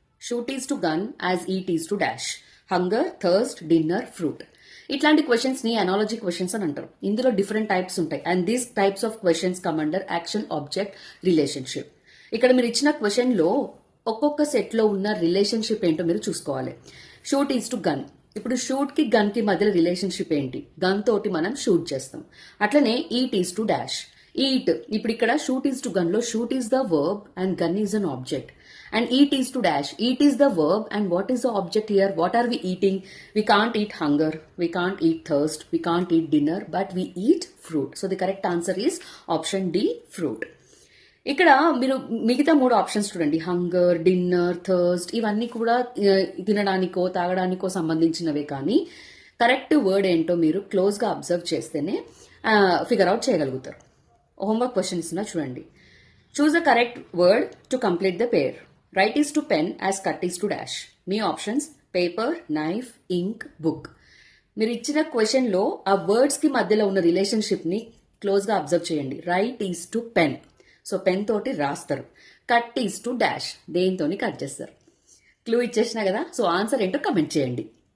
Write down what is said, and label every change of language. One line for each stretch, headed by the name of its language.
English: Shoot is to gun as eat is to dash. Hunger, thirst, dinner, fruit.
Telugu: ఇట్లాంటి questions ని analogy questions అని అంటారు. ఇందులో different types ఉంటాయి and
English: These types of questions come under action object relationship.
Telugu: ఇక్కడ మీరు ఇచ్చిన question లో ఒక్కొక్క సెట్ లో ఉన్న రిలేషన్షిప్ ఏంటో మీరు చూసుకోవాలి.
English: Shoot is to gun.
Telugu: ఇప్పుడు షూట్ కి గన్ కి మధ్య రిలేషన్షిప్ ఏంటి? గన్ తోటి మనం షూట్ చేస్తాం. అట్లనే
English: Eat is to dash.
Telugu: Eat, ఇప్పుడు ఇక్కడ
English: shoot is to gun
Telugu: లో
English: Shoot is the verb and gun is an object. And eat is to dash. Eat is the verb and what is the object here? What are we eating? We can't eat hunger. We can't eat thirst. We can't eat dinner. But we eat fruit. So the correct answer is option D, fruit.
Telugu: ఇక్కడ మీరు మిగతా 3 options చూడండి. Hunger, dinner, thirst, ఇవన్నీ కూడా తినడానికో తాగడానికో సంబంధించినవే. కానీ correct word ఏంటో మీరు క్లోజ్గా అబ్జర్వ్ చేస్తేనే ఫిగర్ అవుట్ చేయగలుగుతారు. హోంవర్క్ క్వశ్చన్ ఇస్తున్నా చూడండి.
English: Choose the correct word to complete the pair. Write is to pen as cut is to dash.
Telugu: మీ options paper, knife, ink, book. మీరు ఇచ్చిన క్వశ్చన్ లో ఆ వర్డ్స్ కి మధ్యలో ఉన్న రిలేషన్షిప్ ని క్లోజ్ గా అబ్జర్వ్ చేయండి.
English: write is to pen,
Telugu: so pen తోటి రాస్తారు.
English: cut is to dash,
Telugu: దేనితోని cut చేస్తారు. క్లూ ఇచ్చేసిన కదా, సో ఆన్సర్ ఏంటో కమెంట్ చేయండి.